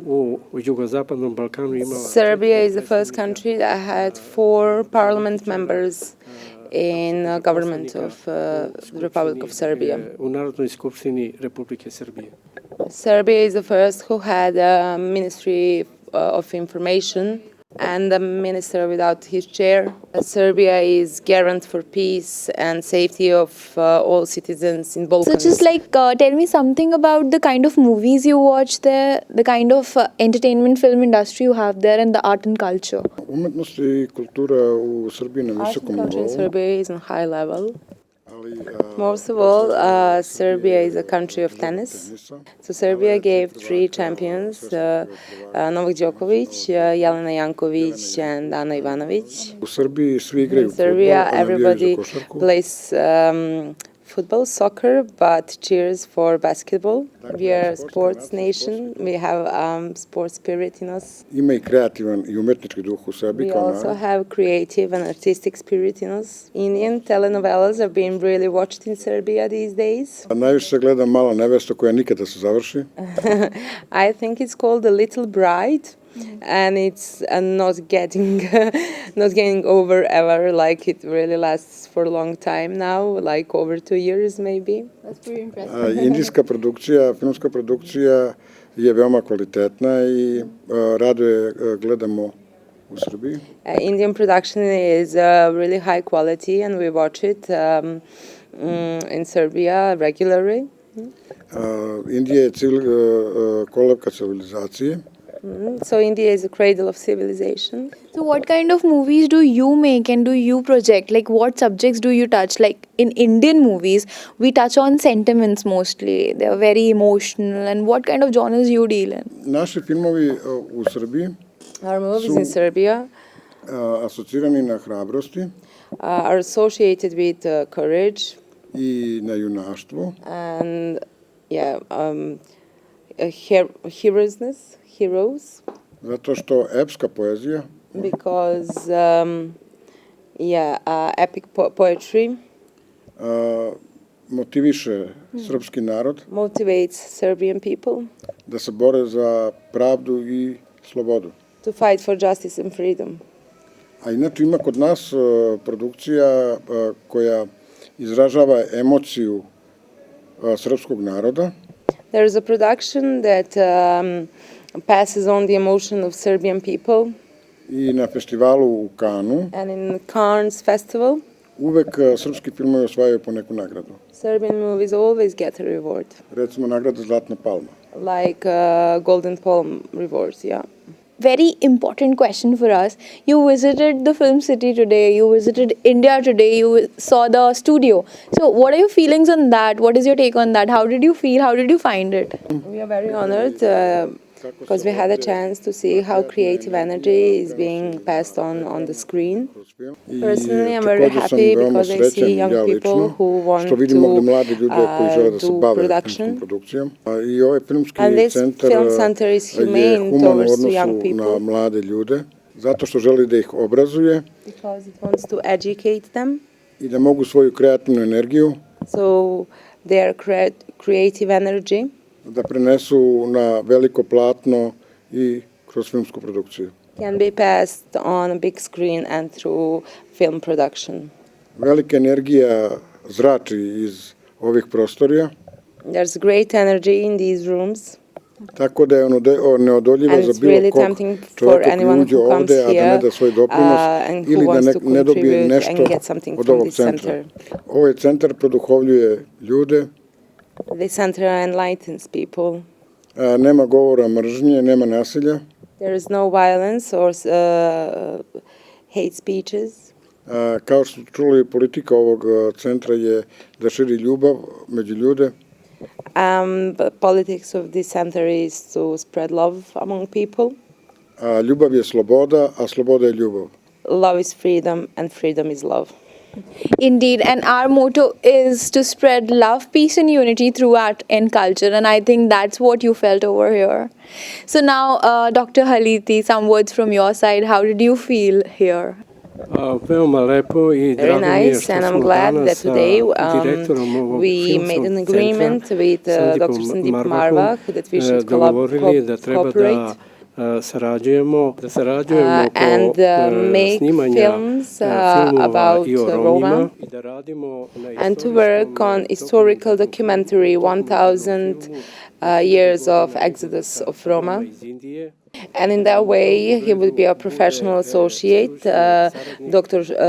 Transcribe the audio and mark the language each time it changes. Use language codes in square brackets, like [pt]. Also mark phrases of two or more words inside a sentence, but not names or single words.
[sr] U jugozapadnom Balkanu ima [en] Serbia is the first country that had 4 parliament members in government of the Republic of Serbia. [sr] u Narodnoj skupštini Republike Srbije. [en] Serbia is the first who had a Ministry of Information. and a minister without his chair. Serbia is garant for peace and safety of all citizens in So Balkans. just like tell me something about the kind of movies you watch there, the kind of entertainment film industry you have there, and the art and culture. [sr] Umetnost i kultura u Srbiji na [en] Art [sr] visokom [en] and culture in [sr] nivou, [en] Serbia is on high level. [sr] ali [en] Most of all, Serbia is a country of tennis. [sr] tenisa. [en] So Serbia gave 3 champions, Novak Djokovic, Jelena Jankovic, and Ana Ivanovic. [sr] U Srbiji svi [en] In [sr] igraju [en] Serbia, [sr] fudbal, a navijaju za [en] everybody [sr] košarku. [en] plays football, soccer, but cheers for basketball. We are a sports nation. We have sports spirit in us. [sr] Ima i kreativan i umetnički duh u sebi [en] We [sr] kao [en] also [sr] narod. [en] have creative and artistic spirit in us. Indian telenovelas are being really watched in Serbia these days. [sr] A najviše se gleda Mala nevesta koja nikada se završi. [en] I think it's called The Little Bride. And it's not getting over ever, like it really lasts for a long time now, like over 2 years maybe. That's pretty impressive. [sr] Indijska produkcija, filmska produkcija je veoma kvalitetna i rado je gledamo u Srbiji. [en] Indian production is really high quality and we watch it in Serbia regularly. [sr] Indija je kolevka civilizacije. [en] So India is a cradle of civilization. So what kind of movies do you make and do you project? Like what subjects do you touch? Like in Indian movies, we touch on sentiments mostly. They are very emotional. And what kind of genres you deal in? [sr] Naši filmovi u Srbiji [en] Our movies in Serbia [sr] asocirani na hrabrosti [en] are associated with courage [sr] i na junaštvo. [en] and heroes, [sr] Zato što epska poezija [en] because epic poetry [sr] motiviše srpski narod [en] motivates Serbian people [sr] da se bore za pravdu i slobodu. [en] to fight for justice and freedom. [sr] A inače ima kod nas produkcija koja izražava emociju srpskog naroda. [en] There is a production that passes on the emotion of Serbian people, [sr] I na festivalu u Kanu [en] and in Cannes Festival, [sr] uvek srpski filmovi osvajaju po neku nagradu. [en] Serbian movies always get a reward, [sr] Recimo nagrada Zlatna palma. [en] like Golden Palm rewards, yeah. Very important question for us. You visited the film city today, you visited India today, you saw the studio. So what are your feelings on that? What is your take on that? How did you feel? How did you find it? We are very honored because we had a chance to see how creative energy is being passed on the screen. Personally, I'm very happy because I see young people who want [sr] što vidim ovde mlade ljude koji žele da se [en] do [sr] bave [en] production. [sr] filmskom produkcijom. I ovaj filmski [en] And this [sr] centar [en] film center is [sr] je [en] humane [sr] human u [en] towards the young [sr] odnosu [en] people. [sr] na mlade ljude, zato što želi da ih obrazuje [en] Because it wants to educate them, [sr] i da mogu svoju kreativnu energiju [en] so their creative energy [sr] da prenesu na veliko platno i kroz filmsku produkciju. [en] can be passed on a big screen and through film production. [sr] Velika energija zrači iz ovih prostorija, [en] There's great energy in these rooms, [sr] tako da je neodoljivo [en] and [sr] za [en] it's [sr] bilo [en] really [sr] kog [en] tempting for [sr] čoveka koji [en] anyone [sr] uđe [en] who comes [sr] ovde, a da ne [en] here [sr] da svoj doprinos [en] and who [sr] ili da [en] wants to [sr] ne dobije [en] contribute [sr] nešto [en] and get something [sr] od [en] from [sr] ovog [en] this [sr] centra. [en] center. [sr] Ovaj centar produhovljuje ljude, [en] This center enlightens people. [sr] nema govora mržnje, nema nasilja, [en] There is no violence or hate speeches. [sr] kao što ste čuli, politika ovog centra je da širi ljubav među ljude, [en] But politics of this center is to spread love among people. [sr] a ljubav je sloboda, a sloboda je ljubav. [en] Love is freedom, and freedom is love. Indeed, and our motto is to spread love, peace, and unity through art and culture, and I think that's what you felt over here. So now, Dr. Haliti, some words from your side. How did you feel here? [sr] Veoma lepo i [en] Very [sr] drago mi je [en] nice, [sr] što [en] and I'm [sr] smo [en] glad [sr] danas [en] that [sr] sa [en] today [sr] direktorom ovog [en] we made an agreement with Dr. [sr] Sandip Marwahom [en] Marwah that we should [sr] dogovorili da treba [en] cooperate [sr] da sarađujemo [en] and make films about Roma, and to work on historical documentary 1,000 years of exodus of Roma. And in that way, he will be a professional associate, Dr.